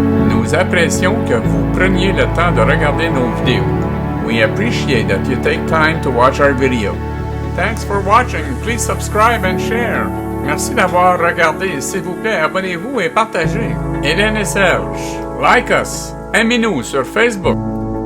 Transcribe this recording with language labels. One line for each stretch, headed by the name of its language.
French: Nous apprécions que vous preniez le temps de regarder nos vidéos.
English: We appreciate that you take time to watch our video. Thanks for watching. Please subscribe and share.
French: Merci d'avoir regardé. S'il vous plaît, abonnez-vous et partagez. Hélène et Serge,
English: like us.
French: Aimez-nous sur Facebook.